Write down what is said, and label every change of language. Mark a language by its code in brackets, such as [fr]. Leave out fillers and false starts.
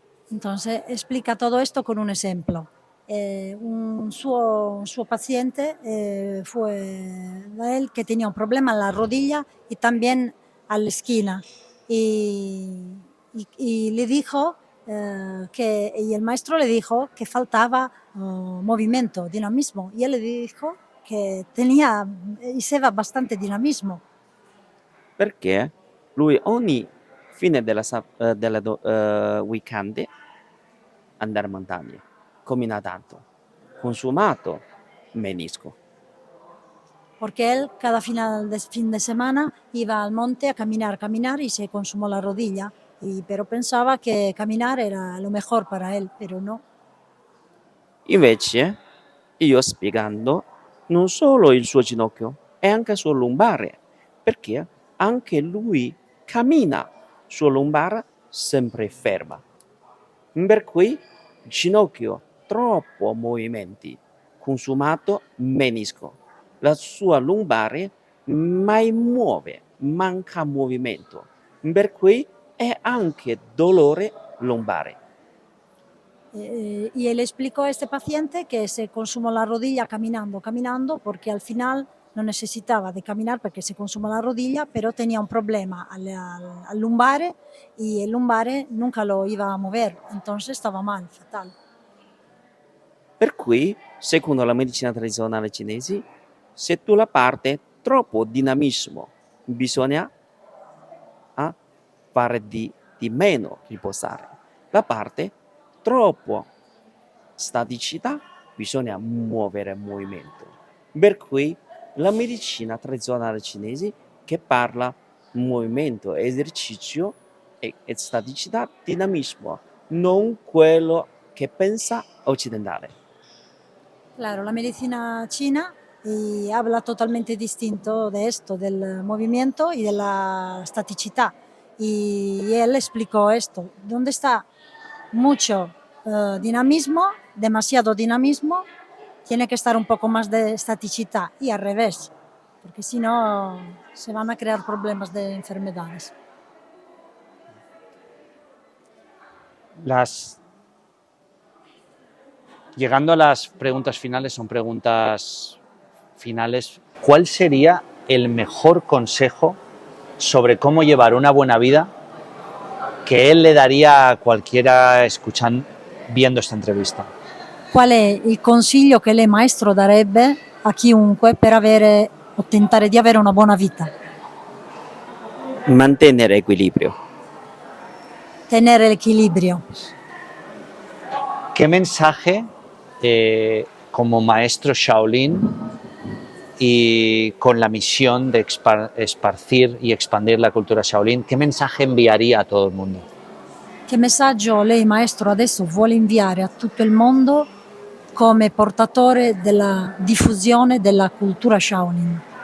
[es] Entonces explica todo esto con un ejemplo. [it] Un suo [es] paciente fue a él que tenía un problema en la rodilla y también a la esquina. Y le dijo y el maestro le dijo que faltaba movimiento, dinamismo. Y él le dijo que tenía y se va bastante dinamismo. [it] Perché lui ogni fine della weekend andare in montagna, cammina tanto, consumato menisco. [es] Porque él cada fin de semana iba al monte a caminar y se consumó la rodilla, pero pensaba que caminar era lo mejor para él, pero no. [it] Invece, io spiegando, non solo il suo ginocchio, è anche il suo lombare, perché anche lui cammina sulla lombare sempre ferma. Per cui ginocchio, troppo movimenti, consumato menisco. La sua lombare mai muove, manca movimento, per cui è anche dolore lombare. [es] Y él explicó a este paciente que se consumó la rodilla caminando, porque al final no necesitaba de caminar porque se consumó la rodilla, pero tenía un problema al lumbare y el lumbare nunca lo iba a mover, entonces estaba mal, fatal. [it] Per cui, secondo la medicina tradizionale cinese, se tu la parte troppo dinamismo, bisogna fare di meno riposare. La parte troppo staticità, bisogna muovere movimento. Per cui la medicina tradizionale cinese che parla movimento, esercizio e staticità, dinamismo, non quello che che pensa occidentale. [es] Claro, la medicina china y habla totalmente distinto de esto, del movimiento y de la staticidad. Y él explicó esto, donde está mucho dinamismo, demasiado dinamismo, tiene que estar un poco más de staticidad y al revés, porque si no se van a crear problemas de enfermedades. Llegando a las preguntas finales, son preguntas finales. ¿Cuál sería el mejor consejo sobre cómo llevar una buena vida que él le daría a cualquiera escuchando, viendo esta entrevista? [it] Qual è il consiglio che lei maestro darebbe a chiunque per avere o tentare di avere una buona vita? Mantenere equilibrio. Tenere l'equilibrio. [es] ¿Qué mensaje, como maestro Shaolin y con la misión de esparcir y expandir la cultura Shaolin, qué mensaje enviaría a todo el mundo? [it] Che messaggio lei maestro adesso vuole inviare a tutto il mondo come portatore della diffusione della cultura Shaolin?